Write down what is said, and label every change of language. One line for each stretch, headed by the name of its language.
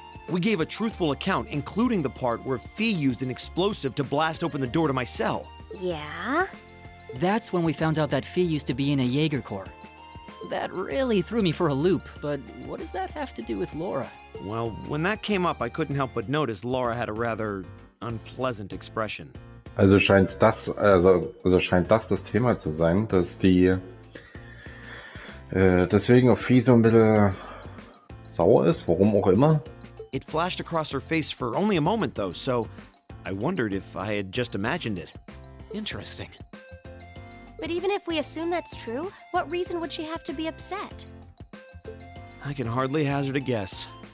English: We gave a truthful account, including the part where Fee used an explosive to blast open the door to my cell. Yeah? That's when we found out that Fee used to be in a Jaeger Corps. That really threw me for a loop, but what does that have to do with Laura? Well, when that came up, I couldn't help but notice Laura had a rather unpleasant expression.
German: Also scheint das das Thema zu sein, dass die deswegen auf Vieh so ein bisschen sauer ist, warum auch immer.
English: It flashed across her face for only a moment, though, so I wondered if I had just imagined it. Interesting. But even if we assume that's true, what reason would she have to be upset? I can hardly hazard a guess.